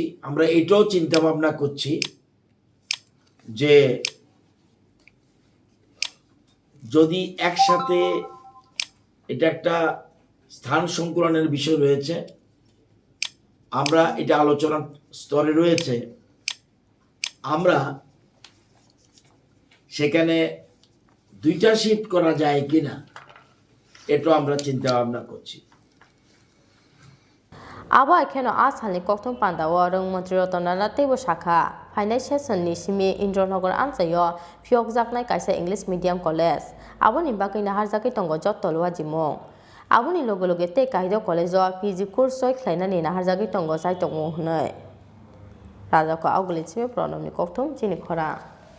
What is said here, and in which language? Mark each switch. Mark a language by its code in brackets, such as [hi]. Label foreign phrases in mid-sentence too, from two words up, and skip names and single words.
[bn] আমরা এটাও চিন্তা ভাবনা করছি যে যদি একসাথে, এটা একটা স্থান সংকুলনের বিষয় রয়েছে, আমরা এটা আলোচনা স্তরে রয়েছে, আমরা সেখানে 2টা শিফট করা যায় কিনা এটাও আমরা চিন্তা ভাবনা করছি [trp] abo ekheno asalni kokthong pandao rong mantri rotana tebo shakha phainai session ni simi Indronagar amchayo phiokjaknai kaisa [en] English medium college [trp] aboni bakai Naharkha tongo Jottolwa jimong aboni loge te kahido college [en] PG course [trp] choi khlainani Naharkha tongo chai tongmo hnai raja ko auguli chime pranamni kokthong Chini Khorang